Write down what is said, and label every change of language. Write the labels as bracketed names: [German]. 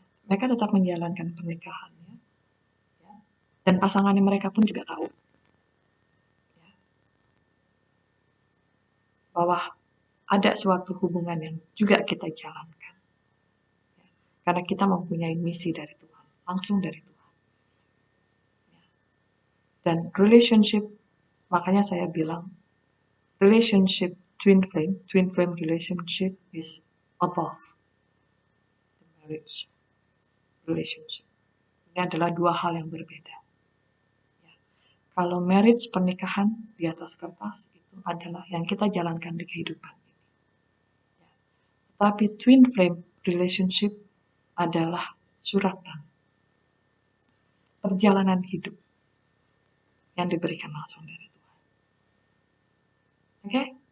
[Indonesian] Mereka tetap menjalankan pernikahannya, ya, dan pasangannya mereka pun juga tahu ya, bahwa ada suatu hubungan yang juga kita jalankan. Ya, karena kita mempunyai misi dari Tuhan, langsung dari Tuhan. Dan [English] relationship, [Indonesian] makanya saya bilang, [English] relationship twin flame relationship is above the marriage relationship. [Indonesian] Ini adalah dua hal yang berbeda. Ya. Kalau marriage, pernikahan di atas kertas, itu adalah yang kita jalankan di kehidupan ini. Ya. Tapi twin flame relationship adalah suratan perjalanan hidup yang diberikan langsung dari Tuhan. Oke?